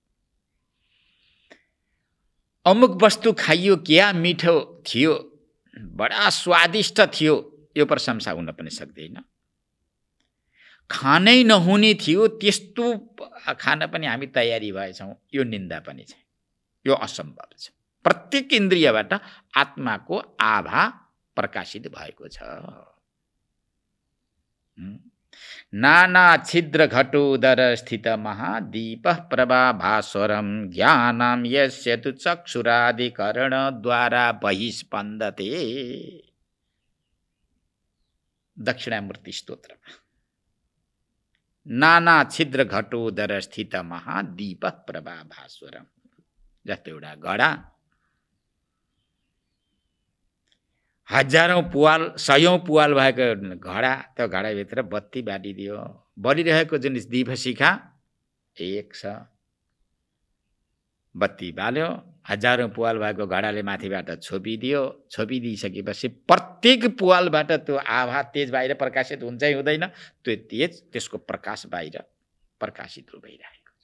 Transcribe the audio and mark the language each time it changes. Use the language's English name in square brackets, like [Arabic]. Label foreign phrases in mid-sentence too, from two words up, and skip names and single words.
[Nepali] अमुक वस्तु खाइयो, क्या मिठो थियो, बडा स्वादिष्ट थियो, यो प्रशंसा हुन पनि सक्दैन। खानै नहुने थियो, त्यस्तो खान पनि हामी तयारी भएछौँ, यो निन्दा पनि छ, यो असम्भव छ। प्रत्येक इन्द्रियबाट आत्माको आभा प्रकाशित भएको छ। [Sanskrit] नाना छिद्र घटोदर स्थित महादीप प्रभाभास्वरम ज्ञानम यस्य तु चक्षुरादिकरण द्वारा बहिस्पन्दते। दक्षिणामूर्ति स्तोत्रमा नाना छिद्र घटोदर स्थित महादीप प्रभाभास्वरम, [Nepali] जस्तो एउटा घडा हजारौं पुवाल सयौं पुवाल भएको घडा, त्यो घडाभित्र बत्ती बालिदियो, बलिरहेको जुन दीप शिखा एक छ, बत्ती बाल्यो, हजारौं पुवाल भएको घडाले माथिबाट छोपिदियो, छोपिदिइसकेपछि प्रत्येक पुवालबाट त्यो आभा तेज बाहिर प्रकाशित हुन्छ हुँदैन, त्यो तेज त्यसको प्रकाश बाहिर प्रकाशित भइरहेको छ।